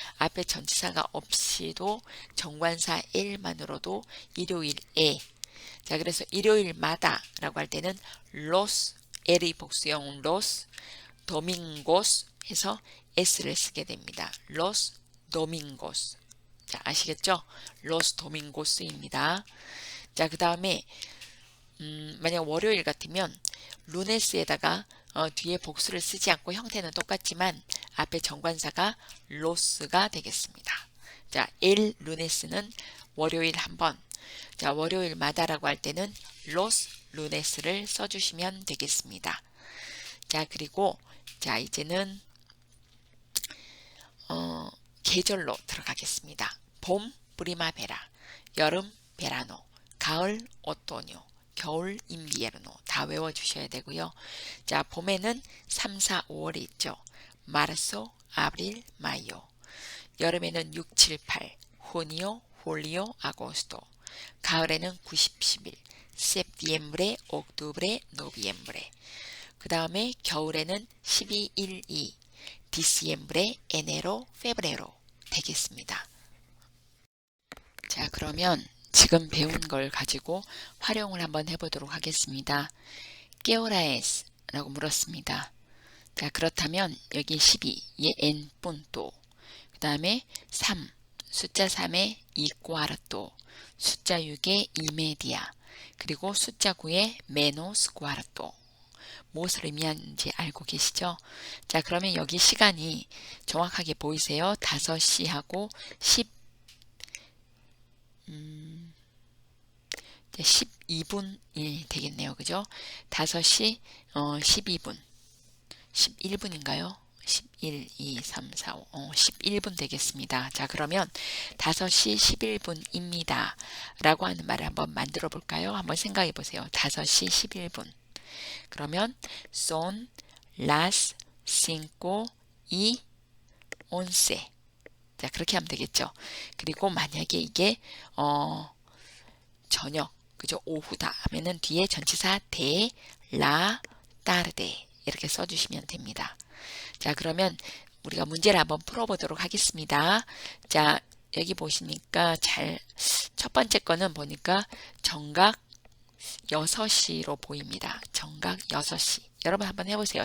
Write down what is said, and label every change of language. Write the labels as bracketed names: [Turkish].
[Korean] 앞에 전치사가 없이도 정관사 el만으로도 일요일에. 자, 그래서 일요일마다 라고 할 때는 los, el의 복수형 los, domingos 해서 s를 쓰게 됩니다. [Spanish] los domingos. [Korean] 자, 아시겠죠? [Spanish] los domingos [Korean] 입니다. 자, 그 다음에 만약 월요일 같으면 루네스에다가 뒤에 복수를 쓰지 않고 형태는 똑같지만 앞에 정관사가 los가 되겠습니다. 자, [Spanish] el lunes [Korean] 는 월요일 한 번. 자, 월요일마다라고 할 때는 [Spanish] los lunes [Korean] 를 써주시면 되겠습니다. 자, 그리고 자, 이제는 계절로 들어가겠습니다. 봄, 프리마베라, 여름, 베라노, 가을, 오토뇨, 겨울, 인비에르노 다 외워주셔야 되고요. 자, 봄에는 3, 4, 5월이 있죠. 마르소, 아브릴, 마요. 여름에는 6, 7, 8, 후니오, 홀리오, 아고스토. 가을에는 9, 10, 11, [Spanish] septiembre, octubre, noviembre. [Korean] 그 다음에 겨울에는 12, 1, 2, [Spanish] diciembre, enero, febrero [Korean] 되겠습니다. 자, 그러면 지금 배운 걸 가지고 활용을 한번 해보도록 하겠습니다. [Spanish] ¿Qué hora es? [Korean] 라고 물었습니다. 자, 그렇다면 여기 12, 예, [Spanish] en punto. [Korean] 그 다음에 3, 숫자 3에 [Spanish] y cuarto, [Korean] 숫자 6에 [Spanish] y media, [Korean] 그리고 숫자 9에 [Spanish] menos cuarto. [Korean] 무엇을 의미하는지 알고 계시죠? 자, 그러면 여기 시간이 정확하게 보이세요? 5시하고 12분이 되겠네요. 그죠? 5시 12분 11분인가요? 11, 2, 3, 4, 5, 11분 되겠습니다. 자, 그러면 5시 11분입니다. 라고 하는 말을 한번 만들어 볼까요? 한번 생각해 보세요. 5시 11분. 그러면 [Spanish] son las 5 y 11. [Korean] 자, 그렇게 하면 되겠죠. 그리고 만약에 이게 저녁, 그죠? 오후다 하면은 뒤에 전치사 [Spanish] de la tarde [Korean] 이렇게 써주시면 됩니다. 자, 그러면 우리가 문제를 한번 풀어보도록 하겠습니다. 자, 여기 보시니까 첫 번째 거는 보니까 정각 6시로 보입니다. 정각 6시. 여러분 한번 해보세요.